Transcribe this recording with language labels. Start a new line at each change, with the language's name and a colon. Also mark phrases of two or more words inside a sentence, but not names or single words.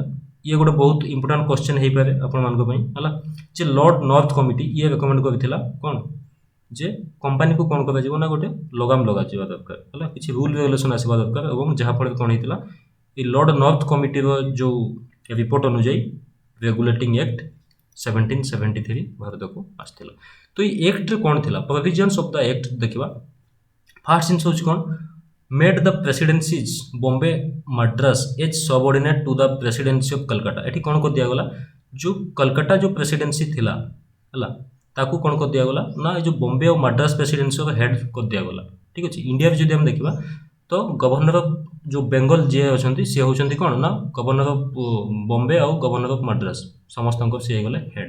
Odia: ଇଏ ଗୋଟେ ବହୁତ
English: important question
Odia: ହେଇପାରେ ଆପଣମାନଙ୍କ ପାଇଁ ହେଲା, ଯେ ଲର୍ଡ ନର୍ଥ କମିଟି ଇଏ ରେକମେଣ୍ଡ କରିଥିଲା କ'ଣ ଯେ କମ୍ପାନୀକୁ କ'ଣ କରାଯିବ ନା ଗୋଟେ ଲଗାମ ଲଗାଯିବା ଦରକାର ହେଲା, କିଛି
English: rule regulation
Odia: ଆସିବା ଦରକାର। ଏବଂ ଯାହାଫଳରେ କ'ଣ ହେଇଥିଲା ଏ ଲର୍ଡ ନର୍ଥ କମିଟିର ଯେଉଁ ରିପୋର୍ଟ ଅନୁଯାୟୀ ରେଗୁଲେଟିଂ ଆକ୍ଟ 1773 ଭାରତକୁ ଆସିଥିଲା। ତ ଏଇ ଆକ୍ଟରେ କ'ଣ ଥିଲା
English: provisions of the act
Odia: ଦେଖିବା। ଫାର୍ଷ୍ଟ ଜିନିଷ ହେଉଛି କ'ଣ
English: made the presidencies Bombay Madras as subordinate to the presidency of Calcutta।
Odia: ଏଠି କ'ଣ କରି ଦିଆଗଲା ଯେଉଁ କଲକାତା ଯେଉଁ ପ୍ରେସିଡେନ୍ସି ଥିଲା ହେଲା ତାକୁ କ'ଣ କରି ଦିଆଗଲା ନା ଏ ଯେଉଁ ବମ୍ବେ ଆଉ ମାଡ୍ରାସ ପ୍ରେସିଡେନ୍ସିର ହେଡ୍ କରି ଦିଆଗଲା। ଠିକ୍ ଅଛି। ଇଣ୍ଡିଆରେ ଯଦି ଆମେ ଦେଖିବା ତ
English: governor of
Odia: ଯେଉଁ ବେଙ୍ଗଲ ଯିଏ ଅଛନ୍ତି ସିଏ ହେଉଛନ୍ତି କ'ଣ ନା
English: governor of Bombay
Odia: ଆଉ
English: governor of Madras
Odia: ସମସ୍ତଙ୍କର ସିଏ ହେଇଗଲେ ହେଡ୍।